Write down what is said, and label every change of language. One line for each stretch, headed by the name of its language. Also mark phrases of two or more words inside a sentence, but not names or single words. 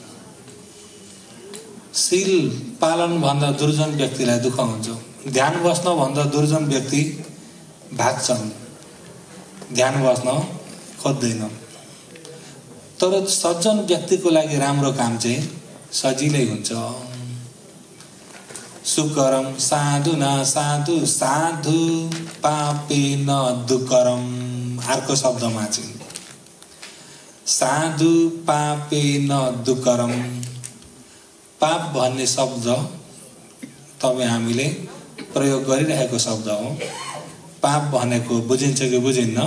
Nepali: शील पालन भन्दा दुर्जन व्यक्तिलाई दुःख हुन्छ। ध्यान बस्न भन्दा दुर्जन व्यक्ति भाग्छन्, ध्यान बस्न खोज्दैन। तर सज्जन व्यक्तिको लागि राम्रो काम चाहिँ सजिलै हुन्छ।
Pali: सुकरम साधुना साधु, साधु पापेन दुकरम।
Nepali: अर्को शब्दमा चाहिँ
Pali: साधु पापेन दुकरम।
Nepali: पाप भन्ने शब्द तपाईँ हामीले प्रयोग गरिरहेको शब्द हो। पाप भनेको बुझिन्छ कि बुझिन्न?